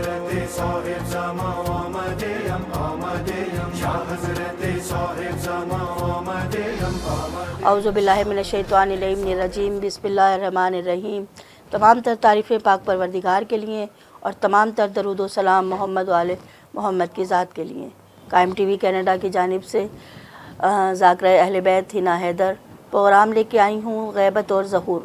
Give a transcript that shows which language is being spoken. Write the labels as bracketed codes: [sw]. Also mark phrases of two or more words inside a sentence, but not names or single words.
[fa] حضرت صاحب زمان آمدیم آمدیم شاہ حضرت صاحب زمان آمدیم آمدیم. [ar] اعوذ باللہ من الشیطان الرجیم. بسم اللہ الرحمن الرحیم. [ur] تمام تر تعریفیں پاک پروردگار کے لیے اور تمام تر درود و سلام محمد و آل محمد کی ذات کے لیے. قائم ٹی وی کینیڈا کی جانب سے ذاکرہ اہل بیت ہنا حیدر پروگرام لے کے آئی ہوں غیبت اور ظہور.